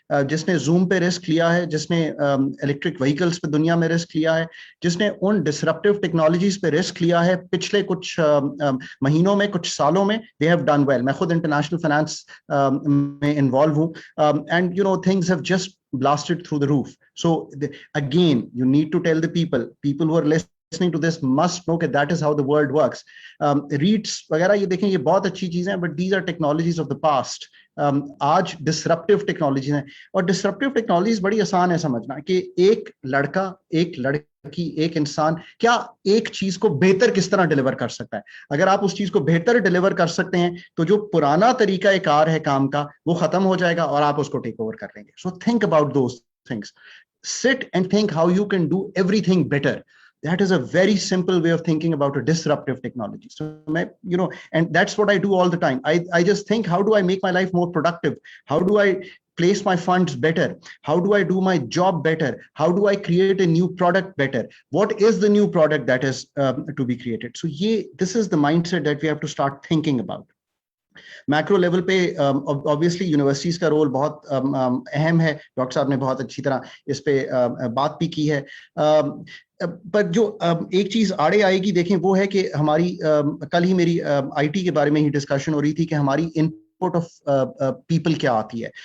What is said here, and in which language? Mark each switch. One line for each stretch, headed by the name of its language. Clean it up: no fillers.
Hindi: जिसने जूम पे रिस्क लिया है, जिसने इलेक्ट्रिक व्हीकल्स पे दुनिया में रिस्क लिया है, जिसने उन डिसरप्टिव टेक्नोलॉजीज पे रिस्क लिया है पिछले कुछ महीनों में, कुछ सालों में,
English: They have done well.
Hindi: मैं खुद इंटरनेशनल फाइनेंस में इन्वॉल्व हूँ,
English: And things have just blasted through the roof. So again, you need to tell the people who are listening to this must know that is how the world works.
Hindi: REITs वगैरह ये देखें, ये बहुत अच्छी चीजें हैं,
English: but these are technologies of the past.
Hindi: आज disruptive technology है, और डिसरप्टिव टेक्नोलॉजीज बड़ी आसान है समझना कि एक लड़का, एक लड़की, एक इंसान क्या एक चीज को बेहतर किस तरह डिलीवर कर सकता है. अगर आप उस चीज को बेहतर डिलीवर कर सकते हैं तो जो पुराना तरीका कार है काम का वो खत्म हो जाएगा और आप उसको टेक ओवर कर लेंगे.
English: So think about those things, sit and think how you can do everything better. That is a very simple way of thinking about a disruptive technology. So, and that's what I do all the time. I just think, how do I make my life more productive? How do I place my funds better? How do I do my job better? How do I create a new product better? What is the new product that is to be created? So this is the mindset that we have to start thinking about.
Hindi: Macro level पे obviously universities का role बहुत अहम है. Doctor साहब ने बहुत अच्छी तरह इस पे बात भी की है. पर जो एक चीज आड़े आएगी, देखें, वो है कि हमारी कल ही मेरी IT के बारे में ही डिस्कशन हो रही थी कि हमारी इनपुट ऑफ पीपल क्या आती है.